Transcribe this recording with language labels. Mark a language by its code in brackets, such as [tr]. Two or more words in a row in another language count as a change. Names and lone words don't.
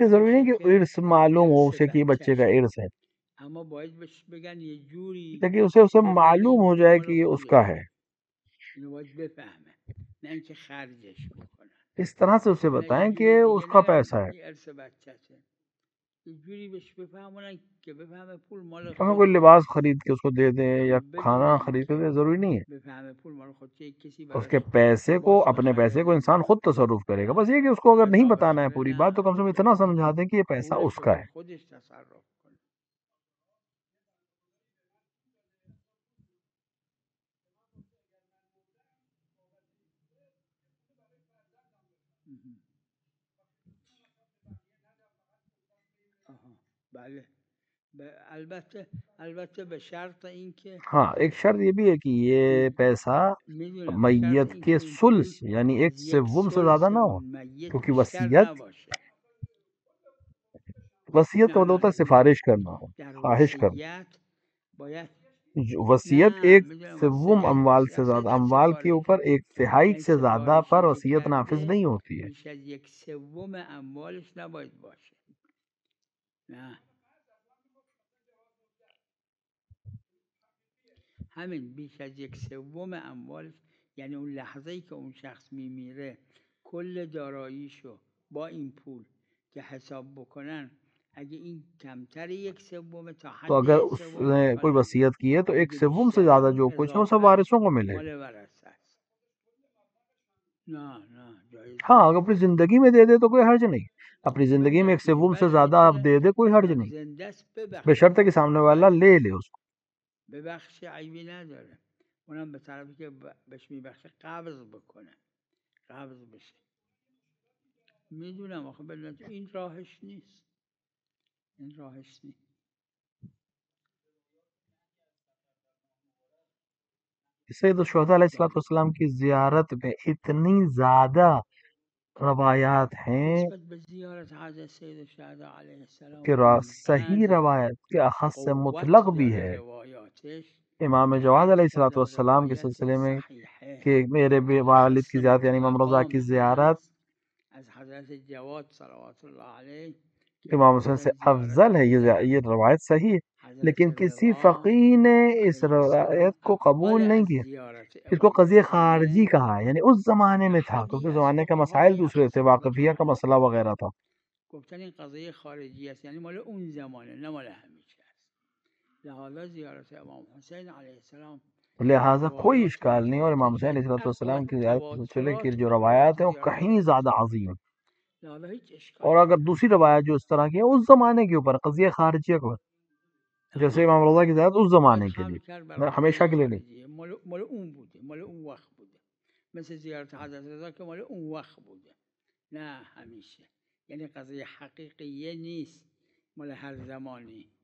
[hi] देखिए जरूरी [fa] باشه [hi] नहीं कि [fa] که [hi] इर्स मालूम हो [fa] ارث [hi] उसे कि ये बच्चे का [fa] بچهشه [hi] इर्स है [fa] اما باید بهش بگن یه جوری [hi] लेकिन उसे [fa] بفهمه [hi] मालूम [fa] این [hi] हो [fa] پول [hi] जाए [fa] مال [hi] कि ये उसका [fa] خودشه [hi] है [fa] اینو باید بفهمه نه اینکه خرجش بکنه [hi] इस तरह से उसे [fa] نه یه [hi] बताएं [fa] جوری [hi] कि [fa] دیگه [hi] उसका [fa] نگن [hi] पैसा है [fa] این ارث بچهشه یه جوری بهش بفهمونن که بفهمه پول مال [hi] हमें कोई [fa] خودشه [hi] लिबास खरीद के उसको दे दें या [fa] بدون [hi] खाना खरीद के [fa] اینکه [hi] दे जरूरी नहीं है [fa] بفهمه پول مال خودشه کسی [hi] उसके [fa] براش [hi] पैसे को [fa] لباس [hi] अपने [fa] بخره [hi] पैसे को इंसान खुद तसर्रुफ करेगा बस ये कि उसको अगर नहीं [fa] غذا [hi] बताना है [fa] بخره [hi] पूरी बात तो [fa] نه [hi] कम से कम इतना समझा दें कि ये पैसा [fa] پولش رو [hi] उसका [fa] باید [hi] है [fa] خودش تصرف کنه آها بله البته به شرط اینکه [hi] हाँ एक शर्त ये भी है कि ये पैसा [fa] میدونم به شرط [hi] मैयत [fa] اینکه [hi] के [fa] این پول [hi] सुल्स यानी एक [fa] از یک [hi] सेवुम से ज्यादा [fa] سلس [hi] ना हो [fa] اون میت [hi] क्योंकि [fa] بیشتر [hi] वसीयत [fa] نباشه [hi] वसीयत का मतलब होता है सिफारिश करना, [fa] در [hi] ख्वाहिश करना। [fa] وصیت باید [hi] वसीयत [fa] نه [hi] एक [fa] میدونم [hi] सिवुम [fa] وصیت [hi] अमवाल से ज्यादा, [fa] وصیت [hi] अमवाल के [fa] سفارش [hi] ऊपर एक तिहाई [fa] یعنی [hi] से ज्यादा [fa] سفارشی [hi] पर [fa] که [hi] वसीयत नाफिज [fa] کرده [hi] नहीं होती है। [fa] بیش از یک سوم اموالش نباید باشه. نه همین بیش از یک سوم اموالش، یعنی اون لحظه ای که اون شخص میمیره کل داراییشو با این پول که حساب بکنن، اگه این کمتر یک سوم تا [hi] तो [fa] حد [hi] अगर [fa] یک سوم [hi] उसने कोई [fa] اشکال نداره، [hi] वसीयत की है तो एक [fa] اگه [hi] सिवुम से [fa] بیشتره [hi] ज्यादा [fa] اون [hi] जो कुछ है वो सब [fa] اضافهش [hi] वारिसों को मिलेगा। [fa] مال ورثه است. نه جایز [hi] हाँ, [fa] نیست. [hi] अगर अपनी जिंदगी में दे दे तो कोई हर्ज नहीं, अपनी जिंदगी में एक सिवुम से ज्यादा आप दे दे कोई हर्ज नहीं, [fa] زنده است ببخشه، [hi] बशर्ते कि सामने वाला ले ले उसको। [fa] ببخشه عیبی نداره. اونم به طرفی که بهش میبخشه قبض بکنه، قبض بشه. میدونم آخه بلند این راهش نیست، این راهش نیست. [hi] सैयद शुहदा अलैहिस्सलाम की जियारत में इतनी ज्यादा रवायात हैं [fa] نسبت به زیارت حضرت سید الشهدا [ar] علیه السلام [hi] कि सही [fa] انقدر [hi] रवायत के अखस से [fa] قوت [hi] मुतलक भी [fa] داره [hi] है [fa] روایاتش [hi] इमाम [fa] که [hi] जवाद [fa] 80 [hi] अलैहिस्सलाम के [fa] روایت [hi] सिलसिले में [fa] صحیحه [hi] कि मेरे वालिद [fa] اخص [hi] की ज़ियारत यानी इमाम रज़ा [fa] مقام [hi] की ज़ियारत [fa] هست از حضرت جواد [ar] صلوات الله علیه [fa] که [hi] इमाम हुसैन [fa] گفتن [hi] से [fa] زیارت [hi] अफजल है। [fa] می‌کردن. [hi] ये रवायत सही है, [fa] حضرت [hi] लेकिन किसी [fa] رضا [hi] फ़कीह ने इस [ar] علیه السلام [hi] रवायत को [fa] اول [hi] कबूल नहीं [fa] از [hi] किया। [fa] زیارت [hi] इसको [fa] امام [hi] कज़िये खारजी [fa] حسین [hi] कहा है, यानी उस ज़माने में था [fa] نفری [hi] क्योंकि [fa] از [hi] ज़माने का मसाइल [fa] فقهای [hi] दूसरे थे, [fa] اصحاب [hi] वाक़फ़िया का [fa] حضرت [hi] मसला वग़ैरह था। [fa] گفتن این قضیه خارجی است، یعنی مال اون زمانه نه مال همیشه است. لحاظا زیارت امام حسین [ar] علیه السلام [hi] लिहाजा कोई [fa] روایات [hi] इश्काल नहीं, और इमाम हुसैन [fa] یکی [hi] अलैहिस्सलाम की ज़ियारत के सिलसिले की [fa] تواترات [hi] जो [fa] روایات [hi] रवायात हैं वो [fa] زیارت [hi] कहीं [fa] امام [hi] ज़्यादा [fa] حسین، [hi] अजीम। [fa] لحاظا هیچ [hi] और [fa] اشکالی [hi] अगर [fa] نداره. [hi] दूसरी रवायत जो इस तरह की है उस ज़माने के ऊपर कज़िये खारजिया को, जैसे इमाम रज़ा की ज़ियारत उस [fa] باید [hi] ज़माने के [fa] حمل [hi] लिए, [fa] کرد بر قضیه [hi] हमेशा के लिए नहीं। [fa] خارجیه، مال اون بوده، مال اون وقت بوده. مثل زیارت حضرت رضا که مال اون وقت بوده، نه همیشه. یعنی قضیه حقیقیه نیست، مال هر زمانی.